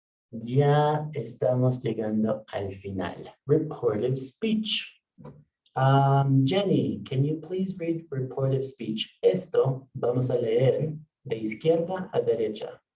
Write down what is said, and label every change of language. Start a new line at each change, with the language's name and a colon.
Spanish: Ya estamos llegando al final.
English: Reportive speech. Jenny, can you please read reportive speech?
Spanish: Esto vamos a leer de izquierda a derecha.